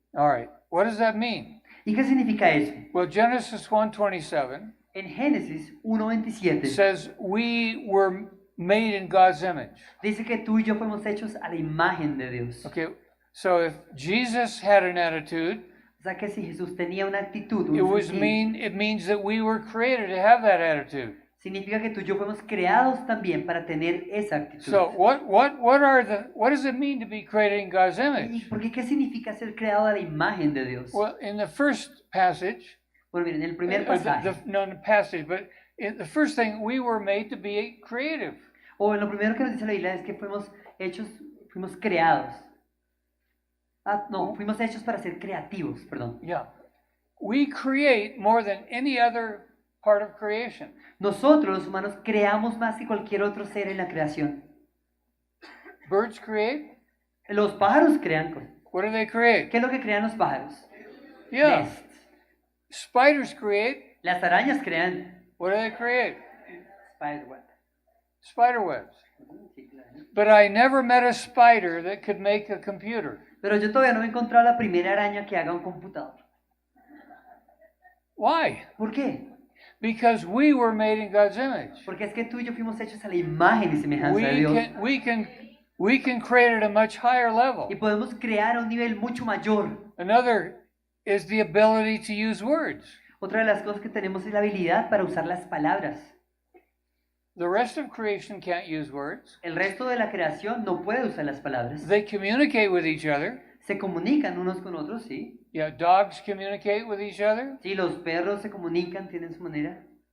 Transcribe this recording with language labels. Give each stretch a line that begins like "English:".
English: All right, what does that mean?
Spanish: ¿Y qué significa eso?
English: Well, Genesis 1:27
Spanish: En Génesis 1:27
English: says we were made in God's image.
Spanish: dice que tú y yo fuimos hechos a la imagen de Dios.
English: Okay, so if Jesus had an attitude,
Spanish: O sea que si Jesús tenía una actitud, un sentir,
English: it means that we were created to have that attitude.
Spanish: significa que tú y yo fuimos creados también para tener esa actitud.
English: So what does it mean to be created in God's
Spanish: ¿Y
English: image?
Spanish: por qué qué significa ser creado a la imagen de Dios?
English: Well, in the first passage,
Spanish: Bueno, miren, en el primer
English: the
Spanish: pasaje,
English: passage, but in the first thing, we were made to be creative.
Spanish: o en lo primero que nos dice la Biblia es que fuimos creados. Fuimos hechos para ser creativos, perdón.
English: Yeah. We create more than any other part of creation.
Spanish: Nosotros los humanos creamos más que cualquier otro ser en la creación.
English: Birds create.
Spanish: Los pájaros crean cosas.
English: What do they create?
Spanish: ¿Qué es lo que crean los pájaros?
English: Yeah. Nests. Spiders create.
Spanish: Las arañas crean
English: What do they create? spiderweb. Spider webs.
Spanish: Sí, claro.
English: But I never met a spider that could make a computer.
Spanish: Pero yo todavía no he encontrado la primera araña que haga un computador.
English: Why?
Spanish: ¿Por qué?
English: Because we were made in God's image.
Spanish: Porque es que tú y yo fuimos hechos a la imagen y semejanza de Dios.
English: We can create at a much higher level.
Spanish: Y podemos crear a un nivel mucho mayor.
English: Another is the ability to use words.
Spanish: Otra de las cosas que tenemos es la habilidad para usar las palabras.
English: The rest of creation can't use words.
Spanish: El resto de la creación no puede usar las palabras.
English: They communicate with each other.
Spanish: Se comunican unos con otros, sí.
English: Yeah, dogs communicate with each other.
Spanish: Sí, los perros se comunican, tienen su manera.